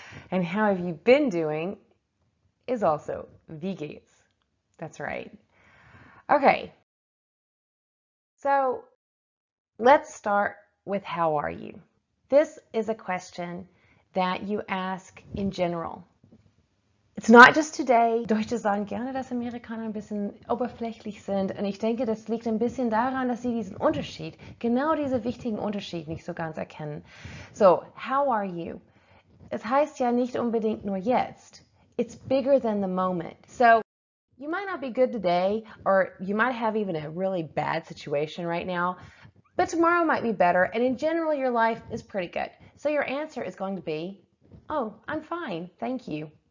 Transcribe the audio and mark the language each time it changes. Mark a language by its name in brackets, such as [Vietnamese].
[English] And how have you been doing is also [German] wie geht's. [English] That's right. Okay, so let's start with how are you? This is a question that you ask in general. It's not just today. [German] Deutsche sagen gerne, dass Amerikaner ein bisschen oberflächlich sind. Und ich denke, das liegt ein bisschen daran, dass sie diesen Unterschied, genau diesen wichtigen Unterschied nicht so ganz erkennen. [English] So, how are you? [German] Es heißt ja nicht unbedingt nur jetzt. [English] It's bigger than the moment. So, you might not be good today, or you might have even a really bad situation right now, but tomorrow might be better, and in general, your life is pretty good. So your answer is going to be, oh, I'm fine, thank you.